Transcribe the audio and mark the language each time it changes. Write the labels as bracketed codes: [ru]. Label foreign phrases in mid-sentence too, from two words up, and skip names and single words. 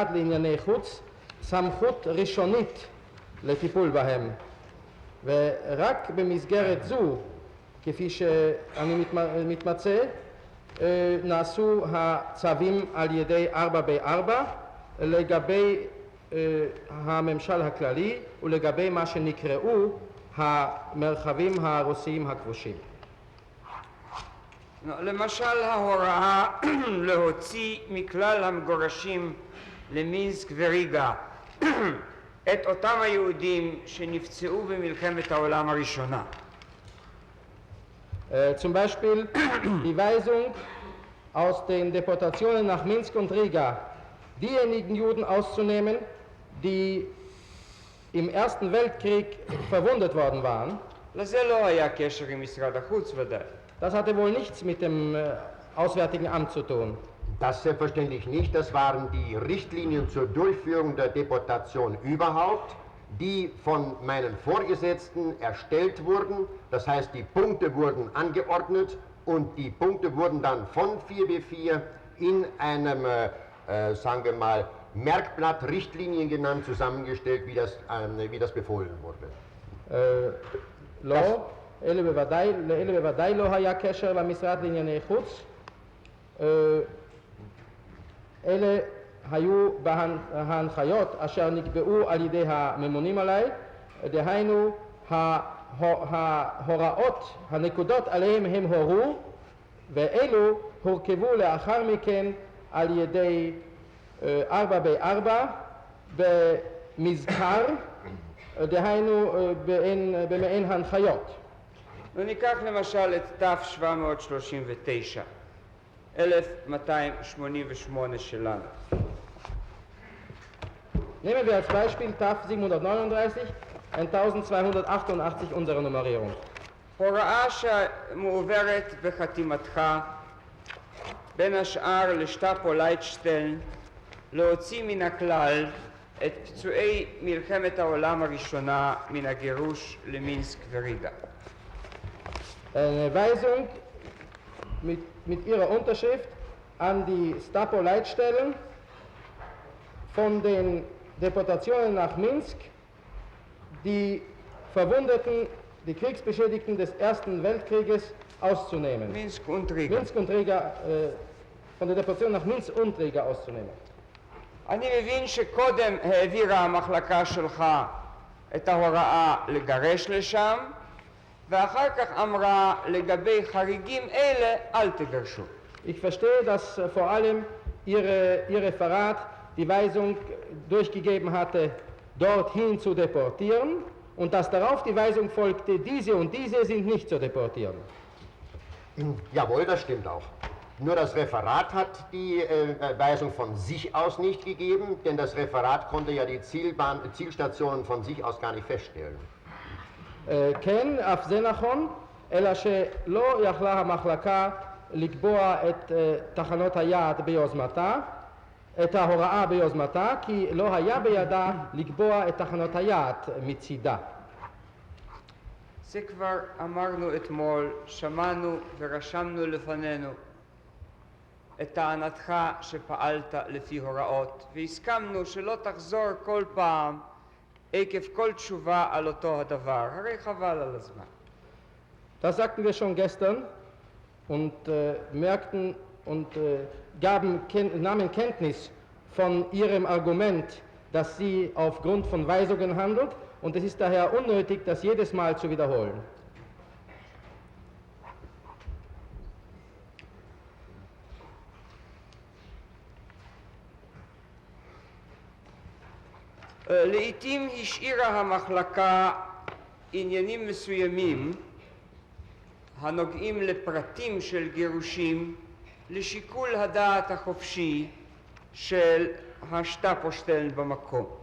[he] לענייני חוץ סמכות ראשונית לטיפול בהם, ורק במסגרת זו, כפי שאני מתמצא, נעשו הצווים על ידי 4B4 לגבי הממשל הכללי ולגבי מה שנקראו המרחבים הרוסיים הכבושים. למשל ההוראה להוציא מכלל המגורשים למינסק וריגה את אותם היהודים שנפצעו במלחמת העולם הראשונה. [de] Zum Beispiel die Weisung aus den Deportationen nach Minsk und Riga, diejenigen Juden auszunehmen, die im Ersten Weltkrieg verwundet worden waren. [he] לזה לא היה קשר עם משרד החוץ ודאי. [de] Das hatte wohl nichts mit dem Auswärtigen Amt zu tun. Das selbstverständlich nicht. Das waren die Richtlinien zur Durchführung der Deportation überhaupt, die von meinen Vorgesetzten erstellt wurden. Das heißt, die Punkte wurden angeordnet und die Punkte wurden dann von 4B4 in einem, sagen wir mal, Merkblatt, Richtlinien genannt, zusammengestellt, wie das befohlen wurde. [he] לא, אלה בוודאי לא היה קשר למשרד לענייני חוץ. אלה היו ההנחיות אשר נקבעו על ידי הממונים עליי, דהיינו ההוראות, הנקודות עליהם הם הורו, ואלו הורכבו לאחר מכן על ידי 4B4 במזכר, דהיינו במעין הנחיות. וניקח למשל את ת' 1238 שלנו. [de] Nehmen wir als Beispiel TAF 739, 1288 unsere Nummerierung. [he] הוראה שמועברת בחתימתך, בין השאר לשטאפו לייטשטיין, להוציא מן הכלל את פצועי מלחמת העולם הראשונה מן הגירוש למינסק וריגה. [de] Eine Weisung mit ihrer Unterschrift an die Stapo-Leitstellen von den Deportationen nach Minsk, die Verwundeten, die Kriegsbeschädigten des Ersten Weltkrieges auszunehmen. מינסק und ריגה. Minsk und Riga, von der Deportation nach Minsk und Riga auszunehmen. [he] אני מבין שקודם העבירה המחלקה שלך את ההוראה לגרש לשם, ואחר כך אמרה לגבי חריגים אלה אל תגרשו. [de] Ich verstehe, dass vor allem Ihr Referat die Weisung durchgegeben hatte, dorthin zu deportieren, und dass darauf die Weisung folgte, diese und diese sind nicht zu deportieren. Jawohl, das stimmt auch. Nur das Referat hat die Weisung von sich aus nicht gegeben, denn das Referat konnte ja die Zielstationen von sich aus gar nicht feststellen. [he] כן, אף זה נכון, אלא שלא יכלה המחלקה לקבוע את תחנות היעד ביוזמתה, את ההוראה ביוזמתה, כי לא היה בידה לקבוע את תחנות היעד מצידה. זה כבר אמרנו אתמול, שמענו ורשמנו לפנינו את טענתך שפעלת לפי הוראות, והסכמנו שלא תחזור כל פעם עקב כל תשובה על אותו הדבר, הרי חבל על הזמן. [de] Das sagten wir schon gestern und merkten und nahmen Kenntnis von Ihrem Argument, dass sie aufgrund von Weisungen handelt, und es ist daher unnötig, das jedes Mal zu wiederholen. [he] לעתים השאירה המחלקה עניינים מסוימים הנוגעים לפרטים של גירושים לשיקול הדעת החופשי של השטאפושטלן במקום.